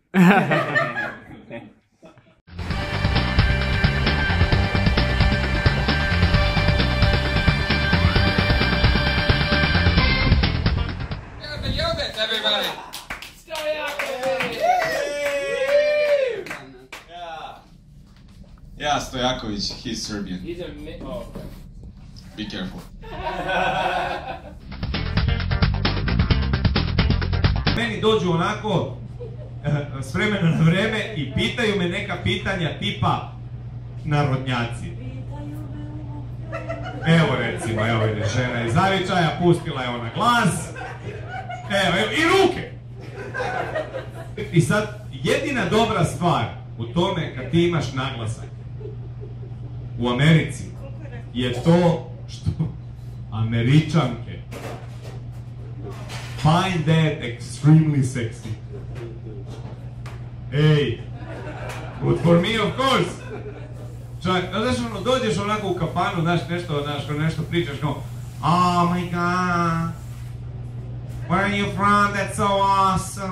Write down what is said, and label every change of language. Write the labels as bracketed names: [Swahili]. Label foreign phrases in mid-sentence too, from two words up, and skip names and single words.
[English] Everybody! Yeah, Stojaković, he's Serbian. He's a okay. Be careful. [Serbian] Meni dođu onako s vremena na vreme i pitaju me neka pitanja tipa narodnjaci. Evo recimo, evo ide žena iz zavičaja, pustila je ona glas. Evo, i ruke! I sad, jedina dobra stvar u tome kad ti imaš naglasak u Americi je to što Američanke [English] find that extremely sexy. Hey, good for me, of course. [Serbian] Čak, znaš ono, dođeš onako u kafanu, znaš nešto pričaš kao, [English] oh my god, where are you from, that's so awesome.